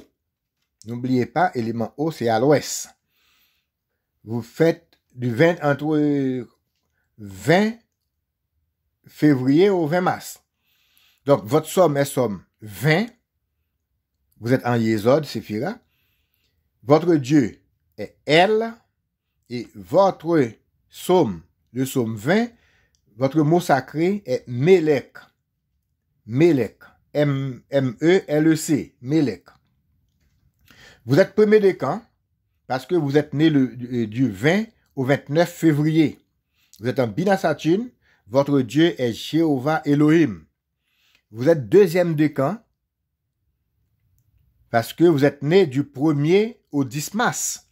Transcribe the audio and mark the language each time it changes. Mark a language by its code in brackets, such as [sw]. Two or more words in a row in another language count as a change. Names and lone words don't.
[fr] N'oubliez pas, élément eau, c'est à l'ouest. Vous faites entre 20 février au 20 mars. Donc, votre somme est somme 20. Vous êtes en Yésod, Séphira. Votre Dieu est El. Et votre psaume, le psaume 20, votre mot sacré est Melek. Melek. M-E-L-E-C. Melek. Vous êtes premier décan parce que vous êtes né du 20 au 29 février. Vous êtes en Bina Saturne. Votre Dieu est Jéhovah Elohim. Vous êtes deuxième décan parce que vous êtes né du 1er au 10 mars.